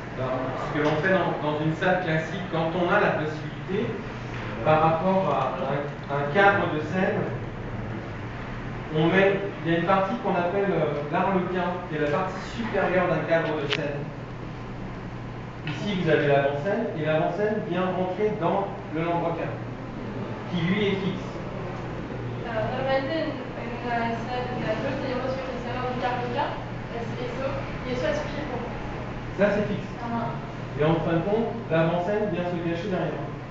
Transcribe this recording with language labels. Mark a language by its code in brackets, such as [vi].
[fr] Ce que l'on fait dans une salle classique, quand on a la possibilité, par rapport à un cadre de scène, il y a une partie qu'on appelle l'arlequin, qui est la partie supérieure d'un cadre de scène. Ici, vous avez l'avant-scène, et l'avant-scène vient rentrer dans le lambroquin, qui lui est fixe. [es] Alors, normalmente en una sala de teatro tenemos lo que se llama un lambroquin, y eso es fijo. [fr] Ça, c'est fixe. Et en fin de compte, l'avant-scène vient se cacher derrière.